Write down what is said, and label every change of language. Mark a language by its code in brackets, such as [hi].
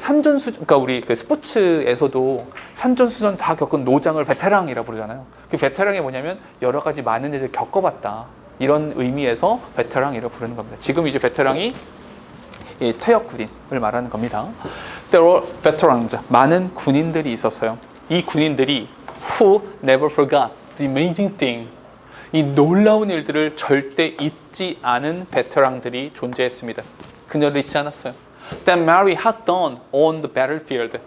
[ko] 그러니까 우리 그 스포츠에서도 산전수전 다 겪은 노장을 베테랑이라고 부르잖아요. 그 베테랑이 뭐냐면 여러 가지 많은 일을 겪어봤다. 이런 의미에서 베테랑이라고 부르는 겁니다. 지금 이제 베테랑이 이 퇴역 군인을 말하는 겁니다. [en] There were veterans. [ko] 많은 군인들이 있었어요. 이 군인들이 [en] who never forgot the amazing thing. [ko] 이 놀라운 일들을 절대 잊지 않은 베테랑들이 존재했습니다. 그녀를 잊지 않았어요. [en] That Mary had done on the battlefield.